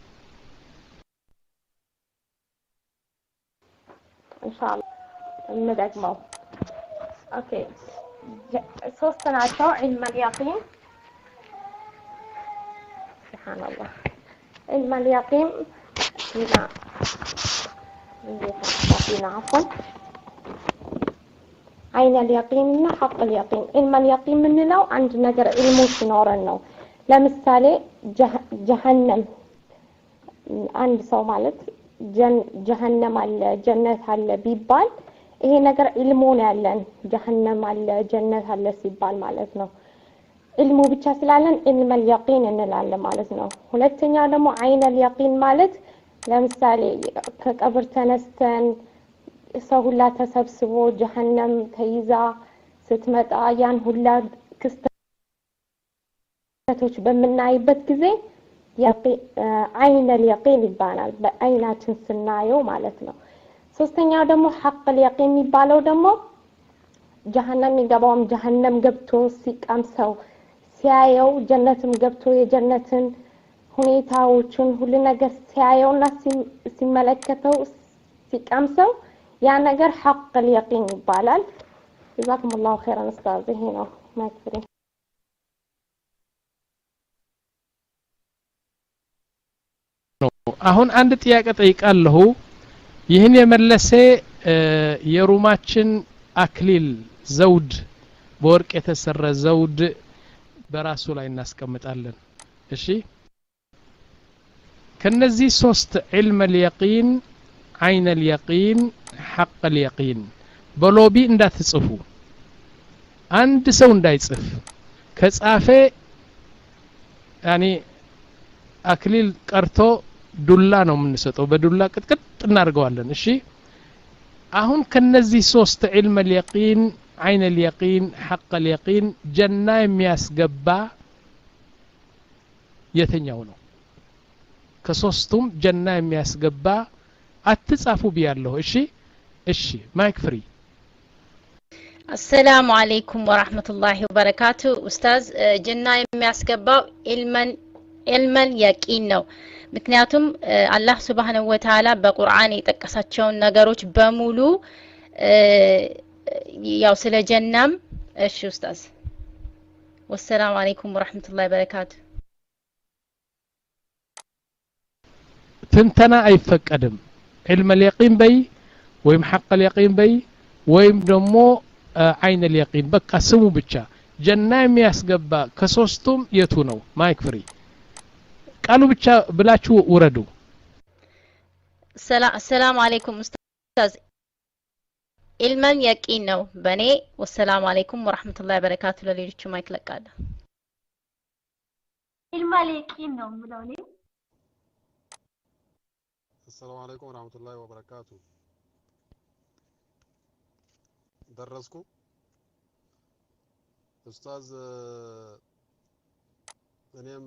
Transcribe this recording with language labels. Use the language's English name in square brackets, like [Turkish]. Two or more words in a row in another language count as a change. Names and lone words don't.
[Amharic] ኢንሻአላህ እንደግመው ኦኬ ሶስት ናቸው [Arabic] علم اليقين سبحان الله علم اليقين هنا عفوا عين اليقين حق اليقين علم اليقين [Amharic] منለው አንድ ነገር علم ሲኖረን ነው ለምሳሌ ጀሃነም አንድ ሰው ማለት ጀሃነም አለ ጀነት አለ ቢባል ይሄ ነገር علم ነው ያለን ጀሃነም አለ ጀነት አለ ሲባል ማለት ነው علم ብቻ ስላለን [Arabic] علم اليقين [Amharic] እንላለን ማለት ነው ሁለተኛው ደግሞ [Arabic] عين اليقين [Amharic] ማለት ለምሳሌ ከቀብር ተነስተን ሰው ሁላ ተሰብስቦ ጀሃነም ተይዛ ስትመጣ ያን ሁላ ክስተቶች በመናይበት ጊዜ [Arabic] عين اليقين [Amharic] ይባላል በአይናችን ስናየው ማለት ነው ሶስተኛው ደግሞ [Arabic] حق اليقين [Amharic] የሚባለው ደግሞ ጀሃነም ይገባውም ጀሃነም ገብቶ ሲቀምሰው ሲያየው ጀነትም ገብቶ የጀነትን ሁኔታዎችን ሁሉ ነገር ሲያየውና ሲመለከተው ሲቀምሰው ያ ነገር [Arabic] حق اليقين [Amharic] ይባላል [Arabic] جزاكم الله خيرا استاذ هنا [Amharic] ማክፍሪ አሁን አንድ ጥያቄ ጠይቃለሁ ይህን የመለሰ የሩማችን አክሊል ዘውድ በወርቅ የተሰራ ዘውድ በራሱ ላይ እናስቀምጣለን እሺ ከነዚህ ሶስት [Arabic] علم اليقين عين اليقين حق اليقين [Amharic] በሎቢ እንዳትጽፉ አንድ ሰው እንዳይጽፍ ከጻፈ ያኒ አክሊል ቀርቶ ዱላ ነው የምንሰጠው በዱላ ቅጥቅጥ እናርገዋለን እሺ አሁን ከነዚህ ሶስት [Arabic] علم اليقين عين اليقين حق اليقين [Amharic] ጀና የሚያስገባ የትኛው ነው ከሶስቱም ጀና የሚያስገባ አትጻፉ ቢያለሁ እሺ ማይክ ፍሪ [Arabic] السلام عليكم ورحمة الله وبركاته أستاذ [Amharic] ጀና የሚያስገባው [Arabic] علم اليقين [Amharic] ነው ምክንያቱም አላህ [Arabic] سبحانه وتعالى [Amharic] በቁርአን የጠቀሳቸውን ነገሮች በሙሉ ያው ስለ ጀናም እሺ ኡስታዝ [Arabic] والسلام عليكم ورحمة الله وبركاته [Amharic] ትንተና አይፈቀድም [Arabic] علم اليقين [Amharic] በይ ወይም [Arabic] حق اليقين [Amharic] በይ ወይም ደግሞ [Arabic] عين اليقين [Amharic] በቃ ስሙ ብቻ ጀና የሚያስገባ ከሶስቱም የቱ ነው ማይክ ፍሪ ቃሉ ብቻ ብላችሁ ወረዱ [Arabic] السلام عليكم أستاذ علم اليقين [Amharic] ነው በኔ [Arabic] والسلام عليكم ورحمة الله وبركاته [Amharic] ለሌሎቹ ማይክ ለቃለ [Arabic] علم اليقين [Amharic] ነው ምለው ነው [Arabic] السلام عليكم ورحمة الله وبركاته درسكم أستاذ እኔም